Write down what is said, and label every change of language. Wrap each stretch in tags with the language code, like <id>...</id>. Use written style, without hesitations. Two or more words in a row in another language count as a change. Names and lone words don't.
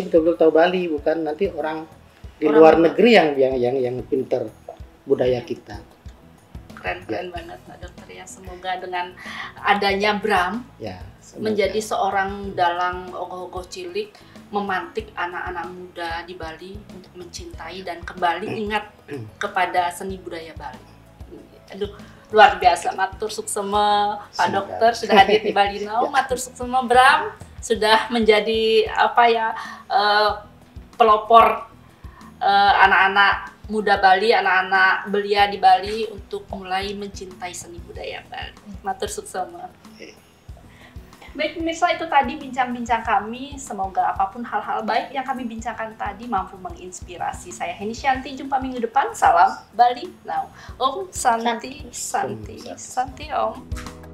<id>Bali betul-betul tahu Bali, bukan nanti orang di luar negeri yang pinter budaya kita. Keren banget Pak Dokter ya. Semoga dengan adanya Bram menjadi seorang dalang ogoh-ogoh cilik, memantik anak-anak muda di Bali untuk mencintai dan kembali ingat kepada seni budaya Bali. Aduh, luar biasa.</id> <ban>Matur suksema</ban> <id>Pak Dokter sudah hadir di Bali Now.</id> <ban>Matur suksema</ban> <id>Bram sudah menjadi pelopor anak-anak muda Bali, anak-anak belia di Bali untuk mulai mencintai seni budaya Bali.</id> <ban>Matur suksema.</ban> <id>Baik pemirsa, itu tadi bincang-bincang kami. Semoga apapun hal-hal baik yang kami bincangkan tadi mampu menginspirasi. Saya Heni Shanti, jumpa minggu depan. Salam Bali Now.</id> <sa>Om Santi Om.</sa>